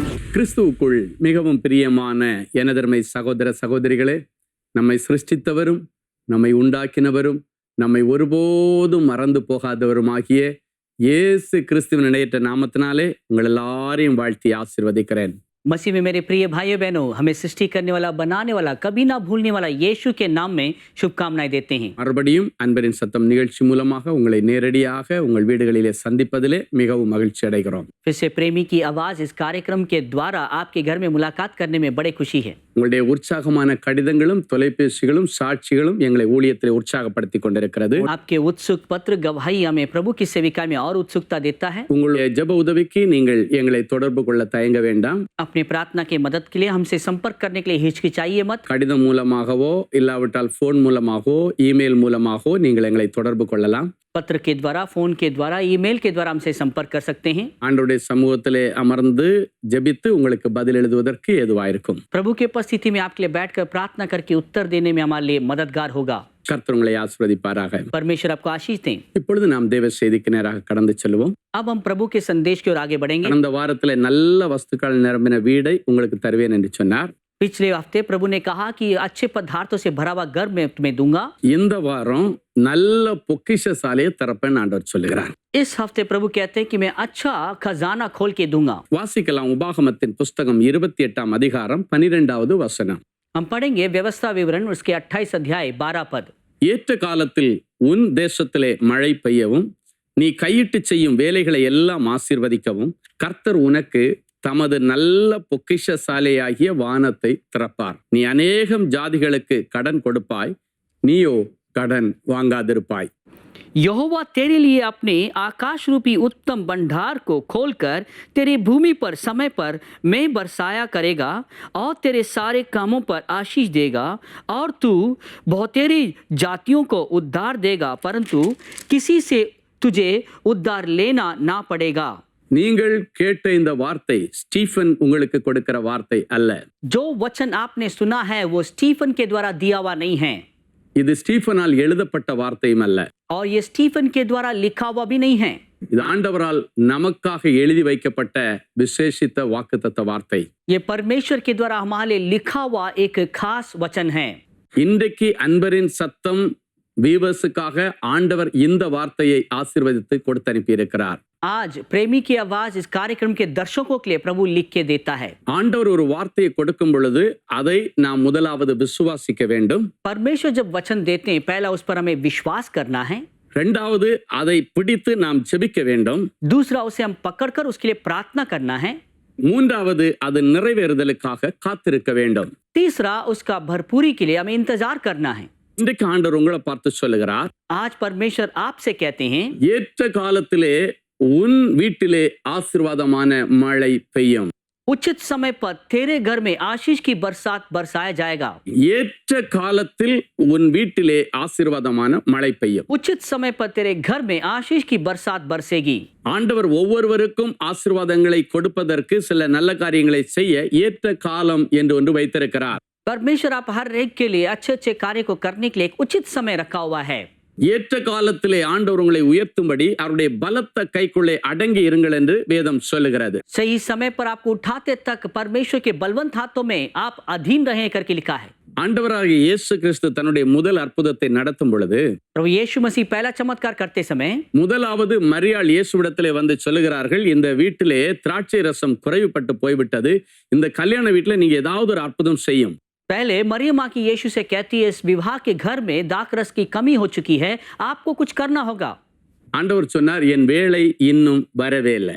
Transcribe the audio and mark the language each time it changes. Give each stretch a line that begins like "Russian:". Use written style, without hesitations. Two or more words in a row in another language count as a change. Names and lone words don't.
Tamil: கிறிஸ்துவுக்குள் மிகவும் பிரியமான எனதருமை சகோதர சகோதரிகளே, நம்மை சிருஷ்டித்தவரும் நம்மை உண்டாக்கினவரும் நம்மை ஒருபோதும் மறந்து போகாதவருமாகிய இயேசு கிறிஸ்துவின் இணையற்ற நாமத்தினாலே உங்கள் எல்லாரையும் வாழ்த்தி ஆசீர்வதிக்கிறேன்.
Hindi: मसीह में मेरे प्रिय भाइयों बहनों, हमें सृष्टि करने वाला, बनाने वाला, कभी ना भूलने वाला यीशु के नाम में शुभकामनाएं देते हैं.
Tamil: மறுபடியும் அன்பரின் சத்தம் நிகழ்ச்சி மூலமாக உங்களை நேரடியாக உங்கள் வீடுகளிலே சந்திப்பதிலே மிகவும் மகிழ்ச்சி அடைகிறோம்.
Hindi: फिर से प्रेमी की आवाज इस कार्यक्रम के द्वारा आपके घर में मुलाकात करने में बड़े खुशी है.
Tamil: உங்களுடைய உற்சாகமான கடிதங்களும் தொலைபேசிகளும் சாட்சிகளும் எங்களை ஊழியத்தில் உற்சாகப்படுத்தி கொண்டிருக்கிறது.
Hindi: आपके उत्सुक पत्र गवाही हमें प्रभु की सेविका में और उत्सुकता देता है.
Tamil: உங்களுடைய ஜெப உதவிக்கு நீங்கள் எங்களை தொடர்பு கொள்ள தயங்க வேண்டாம்.
Hindi: अपनी प्रार्थना के मदद के लिए हमसे संपर्क करने के लिए हिचकिचाइए मत.
Tamil: கடிதம் மூலமாகவோ இல்லாவிட்டால் போன் மூலமாகவோ இமெயில் மூலமாகவோ நீங்கள் எங்களை தொடர்பு கொள்ளலாம்.
Hindi: पत्र के द्वारा, फोन के द्वारा, ईमेल के द्वारा हमसे संपर्क कर सकते हैं.
Tamil: ஆண்டவருடைய சமூகத்திலே அமர்ந்து ஜெபித்து உங்களுக்கு பதில் எழுதுவதற்கு ஏதுவாயிருக்கும்.
Hindi: प्रभु की उपस्थिति में आपके लिए बैठकर प्रार्थना करके उत्तर देने में हमारे लिए मददगार होगा.
Tamil: கர்த்தர் உங்களை ஆசீர்வதிப்பாராக.
Hindi: परमेश्वर आपको आशीष दें.
Tamil: இப்பொழுது நாம் தேவ செய்திக்கு நேராக கடந்து செல்வோம்.
Hindi: अब हम प्रभु के संदेश की ओर आगे बढ़ेंगे.
Tamil: கடந்த வாரத்திலே நல்ல வஸ்துக்கள் நிரம்பின வீடை உங்களுக்கு தருவேன் என்று சொன்னார்.
Hindi: पिछले हफ्ते प्रभु ने कहा कि अच्छे पदार्थों से भरा हुआ घर मैं तुम्हें दूंगा.
Tamil: இந்த வாரம் நல்ல பொக்கிஷசாலையை திறப்பேன் ஆண்டவர் சொல்லுகிறார்.
Hindi: इस हफ्ते प्रभु कहते हैं कि मैं अच्छा खजाना खोल के दूंगा.
Tamil: வாசிக்கலாம் உபாகமத்தின் புஸ்தகம் 28ஆம் அதிகாரம் 12வது வசனம்.
Hindi: हम पढ़ेंगे व्यवस्था विवरण उसके 28 अध्याय 12 पद.
Tamil: ஏற்ற காலத்தில் உன் தேசத்திலே மழை பெய்யவும் நீ கையிட்டு செய்யும் வேலைகளை எல்லாம் ஆசீர்வதிக்கவும் கர்த்தர் உனக்கு தமது நல்ல பொக்கிஷசாலையாகிய வானத்தை திறப்பார். நீ அநேகம் ஜாதிகளுக்கு கடன் கொடுப்பாய், நீயோ கடன் வாங்காதிருப்பாய்.
Hindi: यहोवा तेरे लिए अपने आकाश रूपी उत्तम भंडार को खोलकर तेरी भूमि पर समय पर मैं बरसाया करेगा और तेरे सारे कामों पर आशीष देगा और तू बहुतेरी जातियों को उद्धार देगा, परंतु किसी से तुझे उद्धार लेना ना पड़ेगा.
Tamil: நீங்கள் கேட்ட இந்த வார்த்தை ஸ்டீஃபன் உங்களுக்கு கொடுக்கிற வார்த்தை அல்ல.
Hindi: जो वचन आपने सुना है वो स्टीफन के द्वारा दिया हुआ नहीं है.
Tamil: இது ஸ்டீஃபனால் எழுதப்பட்ட வார்த்தையும் அல்ல.
Hindi: और ये स्टीफन के द्वारा लिखा हुआ भी नहीं है.
Tamil: இது ஆண்டவரால் நமக்காக எழுதி வைக்கப்பட்ட விசேஷித்த வாக்குத்தத்த வார்த்தை.
Hindi: ये परमेश्वर के द्वारा हमारे लिए लिखा हुआ एक खास वचन है.
Tamil: இன்றைக்கு அன்பரின் சத்தம் வீவர்ஸுக்காக ஆண்டவர் இந்த வார்த்தையை ஆசீர்வதித்து கொடுத்து அனுப்பியிருக்கிறார்.
Hindi: आज प्रेमी की आवाज इस कार्यक्रम के दर्शकों के लिए प्रभु लिख के देता है.
Tamil: ஆண்டவர் ஒரு வார்த்தையை கொடுக்கும் பொழுது அதை நாம் முதலாவது விசுவாசிக்க வேண்டும்.
Hindi: परमेश्वर जब वचन देते हैं पहला उस पर हमें विश्वास करना है.
Tamil: இரண்டாவது அதை பிடித்து நாம் ஜெபிக்க வேண்டும்.
Hindi: दूसरा उसे हम पकड़कर उसके लिए प्रार्थना करना है.
Tamil: மூன்றாவது அது நிறைவேறுதலுக்காக காத்திருக்க வேண்டும்.
Hindi: तीसरा उसका भरपूरी के लिए हमें इंतजार करना है.
Tamil: இன்றைக்கு ஆண்டவர் உங்களை பார்த்து சொல்லுகிறார்,
Hindi: आज परमेश्वर आपसे कहते हैं
Tamil: ஏற்ற காலத்திலே உன் வீட்டிலே ஆசீர்வாதமான மழை பெய்யும்.
Hindi: उचित समय पर तेरे घर में आशीष की बरसात बरसाया जाएगा.
Tamil: ஏற்ற காலத்தில் உன் வீட்டிலே ஆசீர்வாதமான மழை பெய்யும்.
Hindi: उचित समय पर तेरे घर में आशीष की बरसात बरसेगी.
Tamil: ஆண்டவர் ஒவ்வொருவருக்கும் ஆசீர்வாதங்களை கொடுப்பதற்கு சில நல்ல காரியங்களை செய்ய ஏற்ற காலம் என்று ஒன்று வைத்திருக்கிறார்.
Hindi: परमेश्वर आप हर एक के लिए अच्छे अच्छे कार्य को करने के लिए एक उचित समय रखा हुआ है.
Tamil: ஏற்ற காலத்திலே ஆண்டவர் உங்களை உயர்த்தும்படி அவருடைய பலத்த கைக்குள்ளே அடங்கி இருங்கள் என்று வேதம் சொல்லுகிறது.
Hindi: सही समय पर आपको उठाते तक परमेश्वर के बलवंत हाथों में आप अधीन रहे करके लिखा है.
Tamil: ஆண்டவராகிய இயேசு கிறிஸ்து தன்னுடைய முதல் அற்புதத்தை நடத்தும் பொழுது
Hindi: प्रभु यीशु मसीह पहला चमत्कार करते समय
Tamil: முதலாவது மரியாள் இயேசுவிடத்திலே வந்து சொல்லுகிறார்கள், இந்த வீட்டிலே திராட்சை ரசம் குறைவுபட்டு போய்விட்டது, இந்த கல்யாண வீட்டில நீங்க ஏதாவது ஒரு அற்புதம் செய்யும்.
Hindi: पहले मरियम माँ की यीशु से कहती है इस विवाह के घर में दाखरस की कमी हो चुकी है, आपको कुछ करना होगा.
Tamil: ஆண்டவர் சொன்னார், என் வேளை இன்னும் வரவே இல்லை.